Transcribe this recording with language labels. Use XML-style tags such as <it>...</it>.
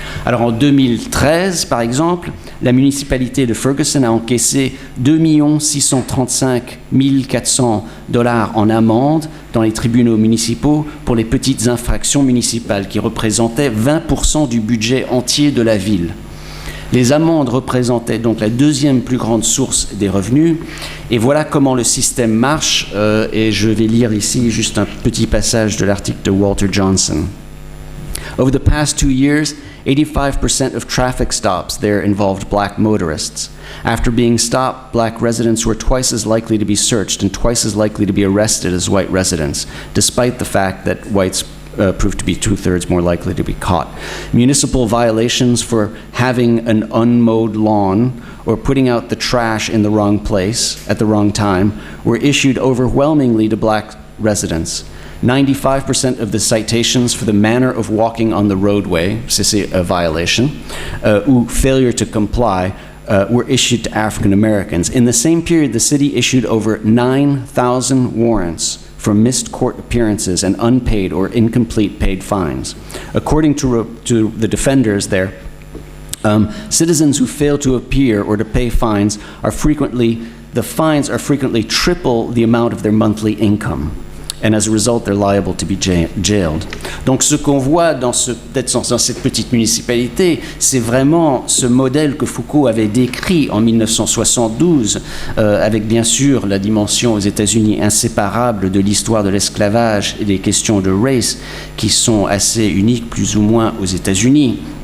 <fr>Alors en 2013, par exemple, la municipalité de Ferguson a encaissé 2 635 400 $ en amende dans les tribunaux municipaux pour les petites infractions municipales, qui représentaient 20% du budget entier de la ville. Les amendes représentaient donc la deuxième plus grande source des revenus. Et voilà comment le système marche. Et je vais lire ici juste un petit passage de l'article de Walter Johnson.</fr> <en>Over the past 2 years, 85% of traffic stops there involved black motorists. After being stopped, black residents were twice as likely to be searched and twice as likely to be arrested as white residents, despite the fact that whites proved to be 2/3 more likely to be caught. Municipal violations for having an unmowed lawn or putting out the trash in the wrong place at the wrong time were issued overwhelmingly to black residents. 95% of the citations for the manner of walking on the roadway,</en> <fr>c'est</fr> <en>a violation,</en> <fr>ou</fr> <en>failure to comply, were issued to African Americans. In the same period, the city issued over 9,000 warrants for missed court appearances and unpaid or incomplete paid fines. According to the defenders there, citizens who fail to appear or to pay fines the fines are frequently triple the amount of their monthly income. And as a result, they're liable to be jailed.</en> <fr>Donc ce qu'on voit dans cette petite municipalité, c'est vraiment ce modèle que Foucault avait décrit en 1972, avec bien sûr la dimension aux États-Unis inséparable de l'histoire de l'esclavage et des questions de race qui sont assez uniques plus ou moins aux États-Unis.</fr>